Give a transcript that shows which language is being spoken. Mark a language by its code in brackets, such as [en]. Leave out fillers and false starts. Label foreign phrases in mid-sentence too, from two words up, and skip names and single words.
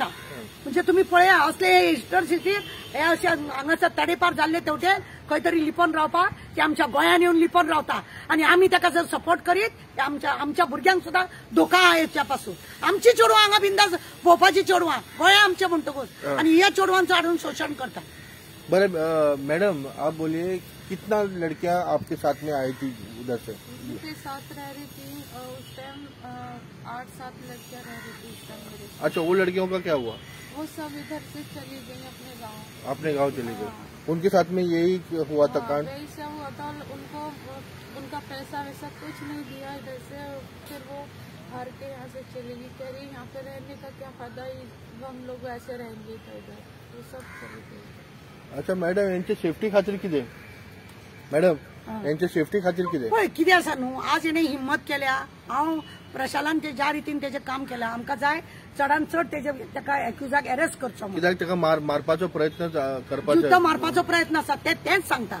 [kok] म्हणजे तुम्ही पळया असले इस्टर सिटीर हे अशे हांगासर तडेपार जाल्ले तेवटे खंय तरी लिपोवन रावपाक ते आमच्या गोंयान येवन लिपोवन रावता आणि आम्ही ताका जर सपोर्ट करीत आमच्या भुरग्यांक सुद्दां धोका आहा हेच्या पासून। आमची चेडवां हांगा बिंदास भोवपाची चेडवां गोंया आमचे म्हणटकूच आणि ह्या चेडवांचो हाडून शोषण करता। [hi] बड़े मैडम आप बोलिए कितना लड़कियां आपके साथ में आई थी उधर से? उनके साथ रह रही थी उस टाइम 8-7 लड़कियां रह रही थी उस टाइम मेरे साथ। अच्छा, वो लड़कियों का क्या हुआ? वो सब इधर से चली गई अपने गांव चली गई। उनके साथ में यही हुआ था कांड? यही सब हुआ था, उनको उनका पैसा वैसा कुछ नहीं दिया इधर से, फिर वो हार के यहाँ से चली गई, कह रही यहाँ पे रहने का क्या फायदा, हम लोग ऐसे रहेंगे इधर, वो सब चली गई। [kok] अच्छा मॅडम, यांची सेफ्टी खातीर कितें? मॅडम यांच्या सेफ्टी खातीर कितें? पळय कितें आसा न्हू, आज हेणे हिम्मत केल्या, हांव प्रशालान ते ज्या रितीन तेजें काम केलां, आमकां जाय चडान चड ताका एक्युजाक अरेस्ट करचो, कित्याक ताका मारपाचो प्रयत्न करपाचो, युद्ध मारपाचो प्रयत्न आसा तेच सांगता।